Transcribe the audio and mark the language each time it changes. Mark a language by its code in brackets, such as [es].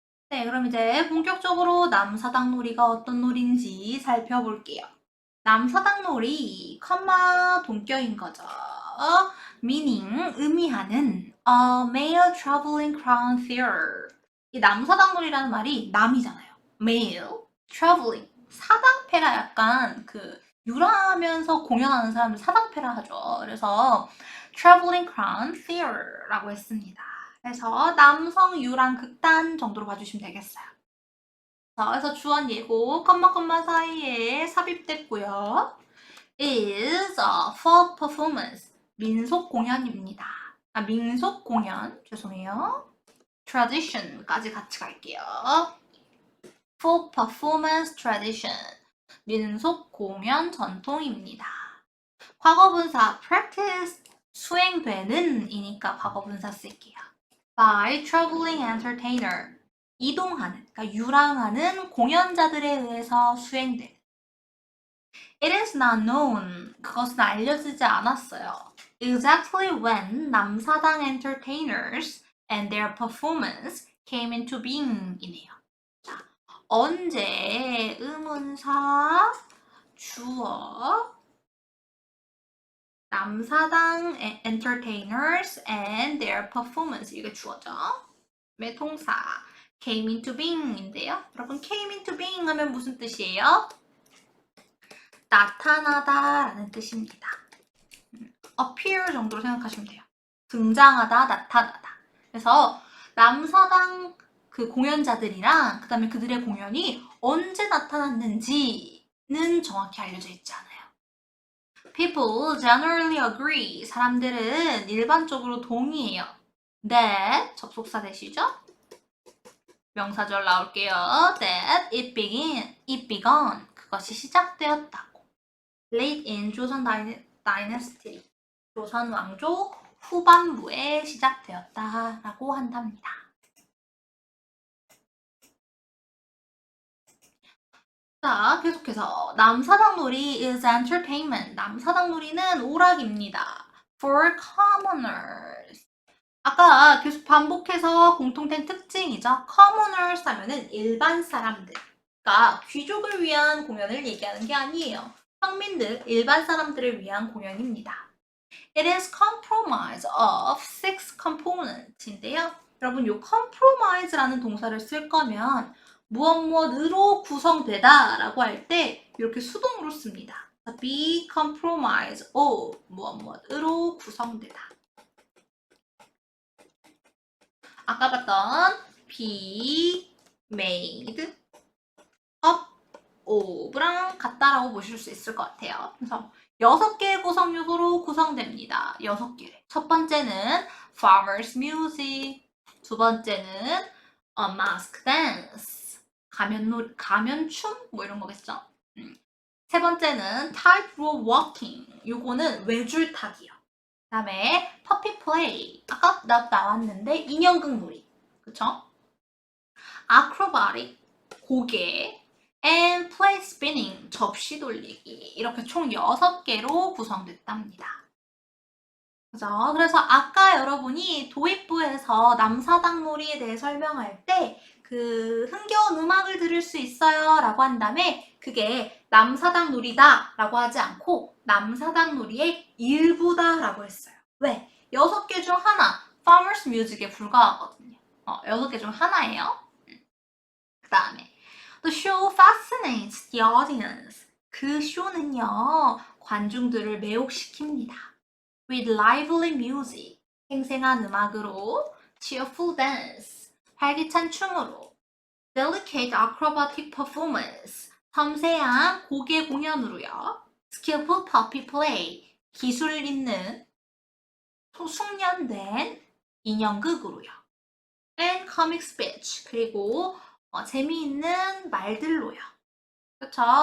[ko] 네, 그럼 이제 본격적으로 남사당놀이가 어떤 놀인지 살펴볼게요. 남사당놀이, 컴마 동격인 거죠. [en] meaning, [ko] 의미하는 [en] a male traveling crown theater. [ko] 이 남사당놀이라는 말이 남이잖아요. male, traveling, 사당패라 약간 유라하면서 공연하는 사람을 사당패라 하죠. 그래서 [en] traveling crown theater [ko] 라고 했습니다. 그래서 남성 유랑 극단 정도로 봐주시면 되겠어요. 자, 그래서 주원 예고 컴마 사이에 삽입됐고요. [en] is a folk performance. [ko] 민속 공연입니다. 민속 공연. 죄송해요. tradition까지 같이 갈게요. [en] folk performance tradition. [ko] 민속 공연 전통입니다. 과거분사 practice 수행되는 이니까 과거분사 쓸게요. [en] by traveling entertainer. [ko] 이동하는, 그러니까 유랑하는 공연자들에 의해서 수행되는. [en] It is not known. [ko] 그것은 알려지지 않았어요. [en] Exactly when 남사당 entertainers and their performance came into being [ko] 이네요. 자, 언제 의문사 주어 남사당 [en] entertainers and their performance [ko] 이게 주어죠. 동사 came into being인데요. 여러분 came into being 하면 무슨 뜻이에요? 나타나다 라는 뜻입니다. appear 정도로 생각하시면 돼요. 등장하다, 나타나다. 그래서 남사당 그 공연자들이랑 그 다음에 그들의 공연이 언제 나타났는지는 정확히 알려져 있지 않아요. [en] People generally agree. [ko] 사람들은 일반적으로 동의해요. That 접속사 대시죠? 명사절 나올게요. [en] That it began. [ko] 그것이 시작되었다고. [en] Late in 조선 dynasty. [ko] 조선 왕조 후반부에 시작되었다라고 한답니다. 자, 계속해서 남사당놀이 [en] is entertainment. [ko] 남사당놀이는 오락입니다. [en] For commoners. [ko] 아까 계속 반복해서 공통된 특징이죠. commoners 하면은 일반 사람들. 그러니까 귀족을 위한 공연을 얘기하는 게 아니에요. 평민들, 일반 사람들을 위한 공연입니다. [en] It is comprised of 6 components인데요. [ko] 여러분, 이 compromise라는 동사를 쓸 거면 무엇으로 구성되다 라고 할 때 이렇게 수동으로 씁니다. be comprised of 무엇으로 구성되다. 아까 봤던 be made up of랑 같다라고 보실 수 있을 것 같아요. 그래서 6개의 구성 요소로 구성됩니다. 6개. 첫 번째는 [en] farmer's music, [ko] 두 번째는 [en] mask dance, [ko] 가면춤 뭐 이런 거겠죠. 세 번째는 [en] tightrope walking, [ko] 요거는 외줄타기요. 그 다음에 puppy play, 아까 나왔는데 인형극 놀이, 그쵸? [en] acrobatic, [ko] 고개, [en] and plate spinning, [ko] 접시 돌리기. 이렇게 총 6개로 구성됐답니다. 그죠? 그래서 아까 여러분이 도입부에서 남사당놀이에 대해 설명할 때 그 흥겨운 음악을 들을 수 있어요 라고 한 다음에 그게 남사당놀이다 라고 하지 않고 남사당놀이의 일부다 라고 했어요. 왜? 6개 중 하나, farmer's music에 불과하거든요. 6개 중 하나예요. 그 다음에 [en] The show fascinates the audience. [ko] 그 쇼는요, 관중들을 매혹시킵니다. [en] With lively music, [ko] 생생한 음악으로, [en] cheerful dance, [ko] 활기찬 춤으로, [en] delicate acrobatic performance, [ko] 섬세한 고개 공연으로요, [en] skillful puppy play, [ko] 기술 있는 숙련된 인형극으로요, [en] and comic speech, [ko] 그리고 재미있는 말들로요. 그렇죠?